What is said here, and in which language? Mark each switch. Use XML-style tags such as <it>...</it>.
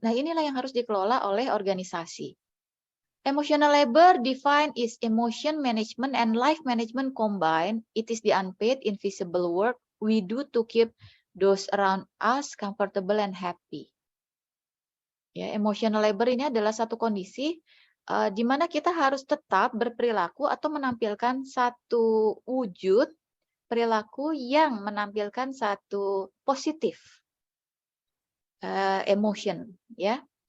<id>Nah, inilah yang harus dikelola oleh organisasi.</id> <en>Emotional labor defined is emotion management and life management combined. It is the unpaid, invisible work we do to keep those around us comfortable and happy.</en> <id>Ya, emotional labor ini adalah satu kondisi di mana kita harus tetap berperilaku atau menampilkan satu wujud perilaku yang menampilkan satu positif emotion, ya.</id>